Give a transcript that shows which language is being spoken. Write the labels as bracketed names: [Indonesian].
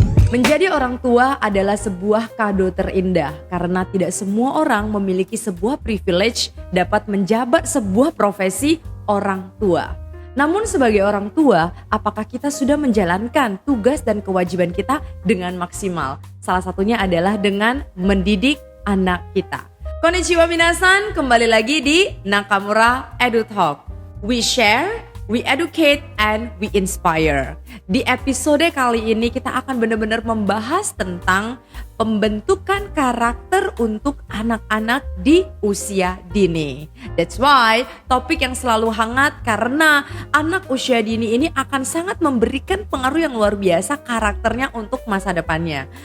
[Indonesian] Menjadi orang tua adalah sebuah kado terindah karena tidak semua orang memiliki sebuah privilege dapat menjabat sebuah profesi orang tua. Namun sebagai orang tua, apakah kita sudah menjalankan tugas dan kewajiban kita dengan maksimal? Salah satunya adalah dengan mendidik anak kita. [Japanese] Konnichiwa minasan, [Indonesian] kembali lagi di Nakamura Edu Talk. [English] We share, we educate, and we inspire. [Indonesian] Di episode kali ini kita akan benar-benar membahas tentang pembentukan karakter untuk anak-anak di usia dini. [English] That's why [Indonesian] topik yang selalu hangat karena anak usia dini ini akan sangat memberikan pengaruh yang luar biasa karakternya untuk masa depannya.